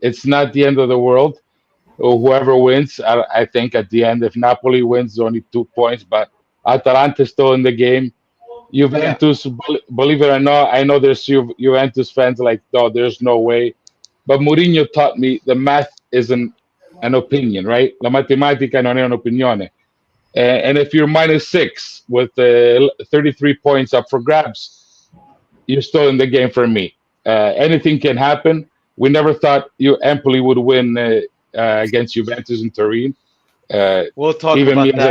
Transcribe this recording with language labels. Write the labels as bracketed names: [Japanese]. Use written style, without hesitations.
[English] It's not the end of the world. Whoever wins, I think at the end, if Napoli wins, only 2 points, but Atalanta is still in the game. yeah? Juventus, believe it or not, I know there's Juventus fans like, no, there's no way. But Mourinho taught me the math isn't an opinion, right? [Italian] La matematica non è un'opinione. [English] And if you're -6 with 33 points up for grabs, you're still in the game for me. Anything can happen. We never thought Empoli would win against Juventus in Turin. Uh, We'll talk Even me about